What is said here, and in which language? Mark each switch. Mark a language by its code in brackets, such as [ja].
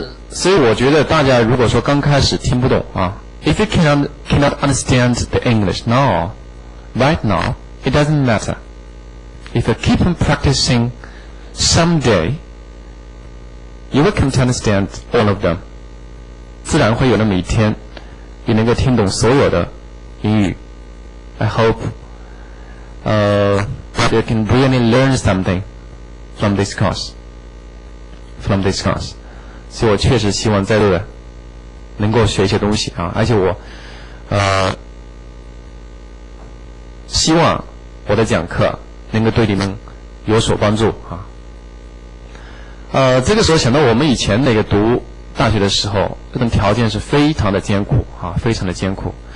[zh] 所以我觉得大家如果说刚开始听不懂啊 [en] ，if you cannot understand the English right now, it doesn't matter. If you keep on practicing, someday you will come to understand all of them. [zh] 自然会有那么一天，你能够听懂所有的英语。 [en] I hope that you can really learn something from this course. [zh] 所以我确实希望在座的能够学一些东西啊，而且我希望我的讲课能够对你们有所帮助啊。这个时候想到我们以前那个读大学的时候，这种条件是非常的艰苦啊，非常的艰苦。